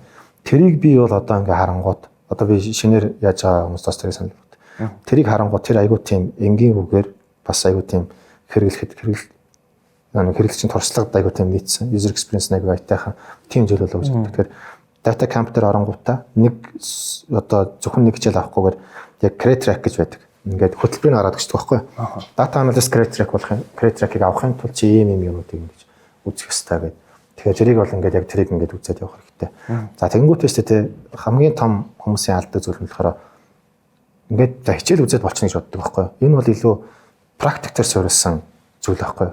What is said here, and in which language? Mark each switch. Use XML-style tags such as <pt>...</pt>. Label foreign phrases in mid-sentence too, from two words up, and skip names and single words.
<mn>Тэрийг би бол одоо ингээд харангууд одоо би шинээр яаж байгаа хүмүүст бас тэрийг санал болгох. Тэрийг харангууд тэр айгүй тийм энгийн үгээр бас айгүй тийм хэрэглэгчийн туршлагад айгүй тийм нийцсэн</mn> <en>user experience</en> <mn>айгүй айтайхан тийм зүйл болов гэж боддог. Тэгэхээр data camp дээр оронгуудаа нэг одоо зөвхөн нэг хичээл авахгүйгээр яг</mn> <en>create track</en> <mn>гэж байдаг. Ингээд хөтөлбөрийг хараад өгчдөг байхгүй.</mn> <en>Data analyst create track</en> <mn>болох юм.</mn> <en>Create track-ыг</en> <mn>авахын тулд чи ийм юмнуудыг ингэж үзэх хэрэгтэй гэдэг. Тэгэхээр тэрийг бол ингээд яг тэрийг ингээд үзээд явах хэрэгтэй. За тэгэнгүүтээс тэ хамгийн том хүмүүсийн алддаг зүйл нь болохоор ингээд хичээл үзээд болчихно гэж боддог байхгүй. Энэ бол илүү практик дээр суурилсан зүйл байхгүй.</mn>